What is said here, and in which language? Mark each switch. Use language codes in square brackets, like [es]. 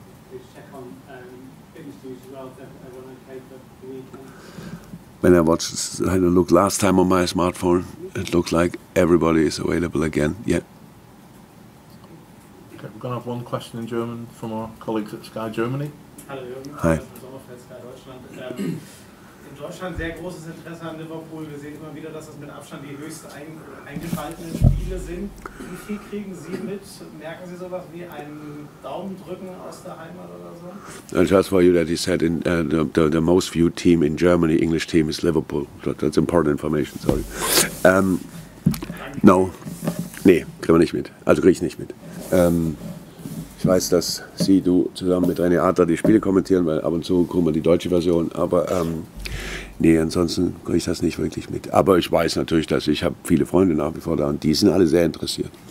[en] Please check on fitness news as well. Is everyone okay for the weekend? When I had a look last time on my smartphone, it looks like everybody is available again. Yeah. Okay, we're going to have one question in German from our colleagues at Sky Germany. [de] Hallo Jürgen, Hi. Sommerfeld, Sky Deutschland. In Deutschland sehr großes Interesse an Liverpool. Wir sehen immer wieder, dass das mit Abstand die höchst eingeschalteten Spiele sind. Wie viel kriegen Sie mit? Merken Sie sowas wie einen Daumendrücken aus der Heimat oder so? [en] And just for you that he said in the most viewed team in Germany, English team is Liverpool. That's important information, sorry. No. [de] Nee, kriegen wir nicht mit. Also kriege ich nicht mit. Ich weiß, dass du zusammen mit René Adler die Spiele kommentieren, weil ab und zu gucken wir die deutsche Version, aber nee, ansonsten kriege ich das nicht wirklich mit. Aber ich weiß natürlich, dass ich habe viele Freunde nach wie vor da und die sind alle sehr interessiert.